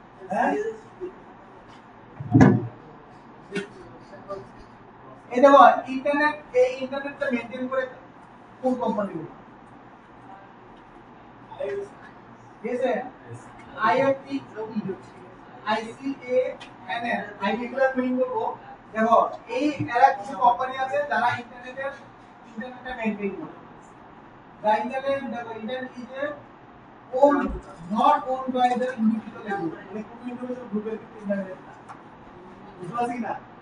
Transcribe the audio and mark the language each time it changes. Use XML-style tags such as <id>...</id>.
<bn>হ্যাঁ, এই দেখো এই ইন্টারনেটটা মেইনটেইন করে কোন কোম্পানিগুলো? ঠিক আছে, আইএফটি, আইসিএএনএন, আইডিগুলো মিন করবো। দেখো এই এরা কিছু কোম্পানি আছে যারা ইন্টারনেটটা মেইনটেইন করে।</bn> <en>The internet, the internet is a owned, not owned by the individual group.</en> <bn>মানে কোন ইন্ডিভিজুয়াল গ্রুপের ইন্টারনেট না, বুঝতে পারছি না?</bn>